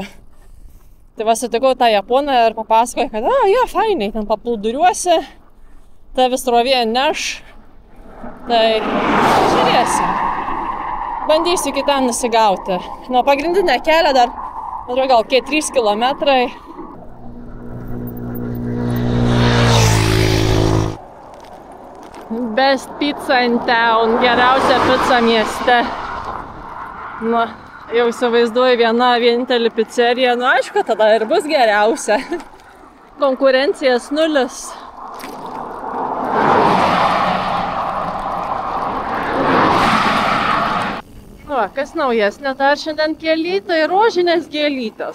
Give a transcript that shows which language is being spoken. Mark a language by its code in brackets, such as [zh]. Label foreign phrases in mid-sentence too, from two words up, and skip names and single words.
[lt] Tai va, sutikau tą Japoną ir papasakoju, kad jo, fainiai, ten paplūduriuosi, tave srovė neš. Tai žiūrėsim. Bandysiu iki ten nusigauti. Nuo pagrindinio kelio dar, atrodo, gal 3 kilometrai. [en] Best pizza in town, [lt] geriausia pica mieste. Nu, jau įsivaizduoju vienintelį pizzeriją, nu aišku, tada ir bus geriausia. Konkurencijas nulis. Nu, kas naujesnė dar šiandien kely, tai rožinės gėlytės.